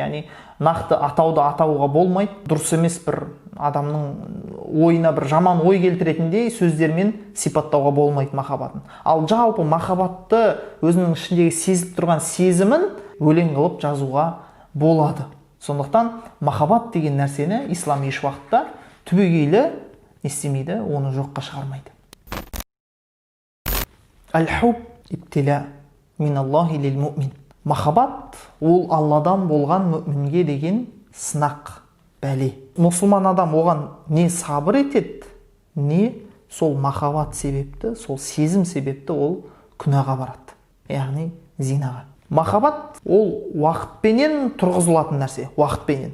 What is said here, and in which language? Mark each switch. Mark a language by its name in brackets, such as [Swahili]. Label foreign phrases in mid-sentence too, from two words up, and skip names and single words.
[Kazakh] Яғни нақты атауды атауға болмайды. Дұрыс емес бір адамның ойына бір жаман ой келтіретіндей сөздермен сипаттауға болмайды махаббатын. Ал жалпы махаббатты өзінің ішіндегі сезіліп тұрған сезімін өлең қылып жазуға болады. Сондықтан махаббат деген нәрсені ислам еш уақытта түбегейлі істемейді, оны жоққа шығармайды. [Arabic] الحب ابتلاء من الله للمؤمن. [Kazakh] Махаббат ол Алладан болған мүминге деген сынақ, бәле. Мұсылман адам оған не сабыр етеді, не сол махаббат себепті, сол сезім себепті ол күнәға барады, яғни зинаға. Махаббат ол уақытпенен тұрғызылатын нәрсе, уақытпенен.